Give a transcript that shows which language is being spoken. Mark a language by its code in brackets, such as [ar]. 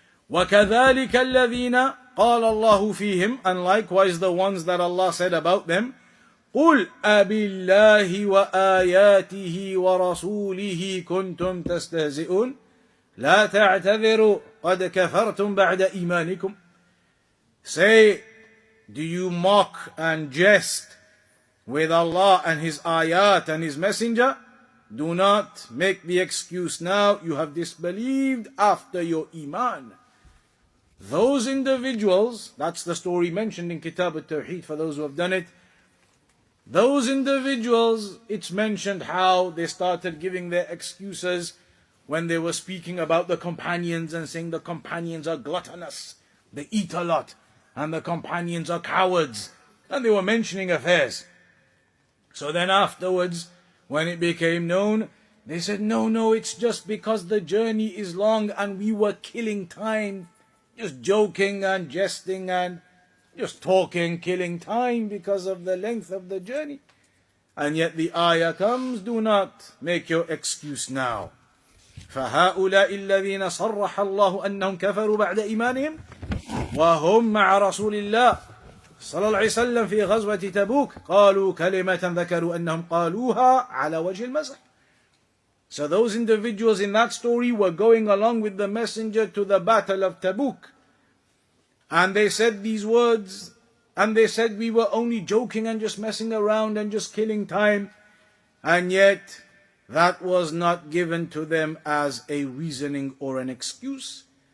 [ar] وَكَذَلِكَ الَّذِينَ قَالَ اللَّهُ فِيهِمْ, [en] and likewise the ones that Allah said about them, [ar] قُلْ أَبِاللَّهِ وَآيَاتِهِ وَرَسُولِهِ كُنْتُمْ تَسْتَهْزِئُونَ لَا تَعْتَذِرُوا قَدْ كَفَرْتُمْ بَعْدَ إِيمَانِكُمْ. [en] Say, do you mock and jest with Allah and His ayat and His messenger? Do not make the excuse now, you have disbelieved after your iman. Those individuals, that's the story mentioned in Kitab al-Tawheed for those who have done it. Those individuals, it's mentioned how they started giving their excuses when they were speaking about the companions and saying the companions are gluttonous, they eat a lot, and the companions are cowards, and they were mentioning affairs. So then afterwards, when it became known, they said, no, it's just because the journey is long and we were killing time, just joking and jesting and just talking, killing time because of the length of the journey. And yet the ayah comes, do not make your excuse now. [ar] فهؤلاء الذين صرح الله أنهم كفروا بعد إيمانهم وهم مع رسول الله صلى الله عليه وسلم في غزوة تبوك قالوا كلمة ذكروا أنهم قالوها على وجه المزح. [en] So those individuals in that story were going along with the messenger to the battle of Tabuk, and they said these words, and they said we were only joking and just messing around and just killing time, and yet that was not given to them as a reasoning or an excuse.